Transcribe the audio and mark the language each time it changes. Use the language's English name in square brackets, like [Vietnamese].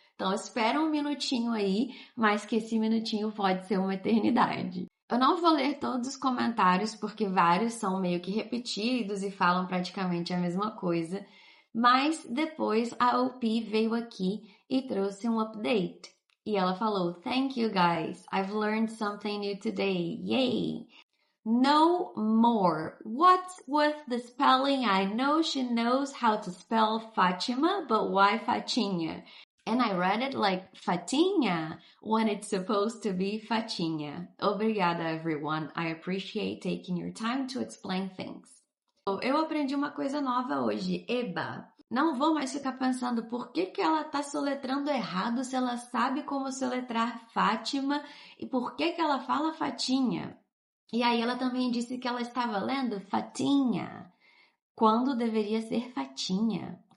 [Portuguese] Então espera um minutinho aí, mas que esse minutinho pode ser uma eternidade. Eu não vou ler todos os comentários, porque vários são meio que repetidos e falam praticamente a mesma coisa, mas depois a OP veio aqui e trouxe um update. E ela falou: [English] "Thank you guys, I've learned something new today, yay! No more. What's with the spelling? I know she knows how to spell Fátima, but why Fatinha?" And I read it like Fatinha when it's supposed to be Fatinha. [Portuguese] Obrigada, [English] everyone. I appreciate taking your time to explain things. [Portuguese] Eu aprendi uma coisa nova hoje. Eba! Não vou mais ficar pensando por que ela tá soletrando errado se ela sabe como soletrar Fátima e por que ela fala Fatinha. E aí ela também disse que ela estava lendo Fatinha, quando deveria ser Fatinha.